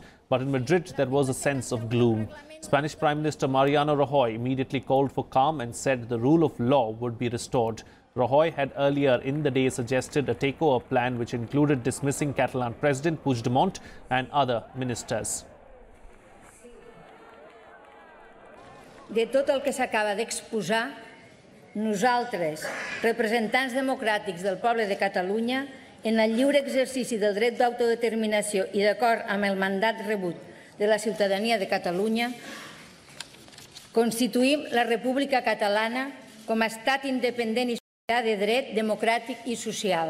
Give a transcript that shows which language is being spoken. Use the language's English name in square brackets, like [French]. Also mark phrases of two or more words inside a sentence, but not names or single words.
[English] But in Madrid, there was a sense of gloom. Spanish Prime Minister Mariano Rajoy immediately called for calm and said the rule of law would be restored. Rajoy had earlier in the day suggested a takeover plan which included dismissing Catalan President Puigdemont and other ministers. [Catalan] De tot el que s'acaba d'exposar, nosaltres, representants democràtics del poble de Catalunya, en el lliure exercici del dret d'autodeterminació i d'acord amb el mandat rebut de la ciutadania de Catalunya, constituïm la República Catalana com a estat independent i sobirà de dret democràtic i social.